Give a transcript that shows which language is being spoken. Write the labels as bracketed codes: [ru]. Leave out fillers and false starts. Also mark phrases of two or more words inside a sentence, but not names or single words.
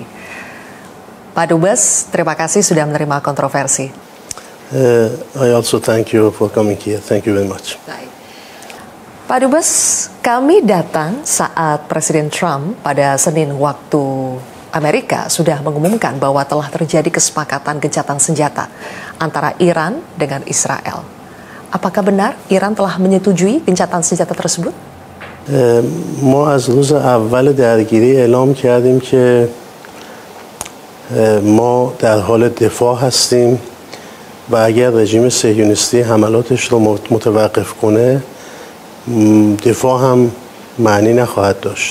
[id] Pak Dubes, terima kasih sudah menerima kontroversi. [en] I also thank you for coming here. Thank you very much. [id] Baik. Pak Dubes, kami datang saat Presiden Trump pada Senin waktu Amerika sudah mengumumkan bahwa telah terjadi kesepakatan gencatan senjata antara Iran dengan Israel. Apakah benar Iran telah menyetujui gencatan senjata tersebut? [fa] ما از روز اول درگیری اعلام کردیم که ما در حال دفاع هستیم و اگر رژیم صهیونیستی حملاتش رو متوقف کنه دفاع هم معنی نخواهد داشت.